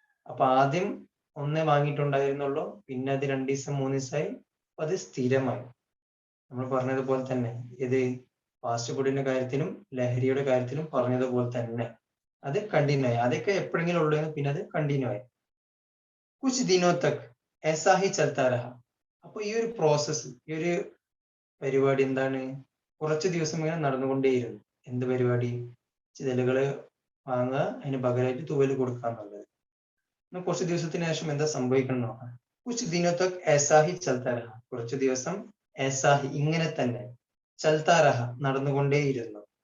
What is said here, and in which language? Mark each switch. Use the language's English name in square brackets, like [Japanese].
[Malayalam] അപ്പൊ ആദ്യം 1 വാങ്ങിയിട്ടുണ്ടായിരുന്നുള്ളൂ, പിന്നെ അത് 2 ദിവസം 3 ദിവസമായി, അപ്പൊ അത് സ്ഥിരമായി. നമ്മൾ പറഞ്ഞതുപോലെ തന്നെ ഇത് ഫാസ്റ്റ് ഫുഡിന്റെ കാര്യത്തിലും ലഹരിയുടെ കാര്യത്തിലും പറഞ്ഞതുപോലെ തന്നെ അത് കണ്ടിന്യൂ ആയി. അതൊക്കെ എപ്പോഴെങ്കിലും ഉള്ളൂ, പിന്നെ അത് കണ്ടിന്യൂ ആയി. [Hindi] കുച്ച് ദിനോ തക് ऐसा ही चलता रहा. [Malayalam] അപ്പൊ ഈ ഒരു പ്രോസസ്സ്, ഈ ഒരു പരിപാടി എന്താണ്, കുറച്ച് ദിവസം ഇങ്ങനെ നടന്നുകൊണ്ടേയിരുന്നു. എന്ത് പരിപാടി, ചിതലുകള് വാങ്ങുക, അതിന് പകരമായിട്ട് തൂവല് കൊടുക്കുക എന്നുള്ളത്. കുറച്ച് ദിവസത്തിന് ശേഷം എന്താ സംഭവിക്കണം നോക്കാം. [Hindi] കുച്ച് ദിനോ തക് ऐसा ही चलता रहा, [Malayalam] കുറച്ച് ദിവസം [Hindi] ऐसा ही, [Malayalam] ഇങ്ങനെ തന്നെ, [Hindi] चलता रहा, [Malayalam] നടന്നുകൊണ്ടേയിരുന്നു.